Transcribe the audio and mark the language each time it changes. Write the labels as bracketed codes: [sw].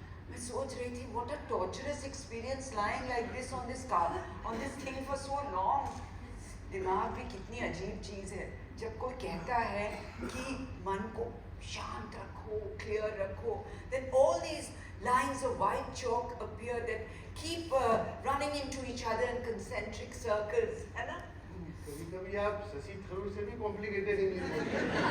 [hi] मैं सोच रही थी [en] What a torturous experience lying like this on this car, on this thing for so long. [hi] दिमाग भी कितनी अजीब चीज है। जब कोई कहता है कि मन को शांत रखो, क्लियर रखो, [en] then all these lines of white chalk appear that keep running into each other in concentric circles, [hi] है ना? कभी-कभी आप शशि थरूर से भी कॉम्प्लिकेटेड इंग्लिश बोलते हैं।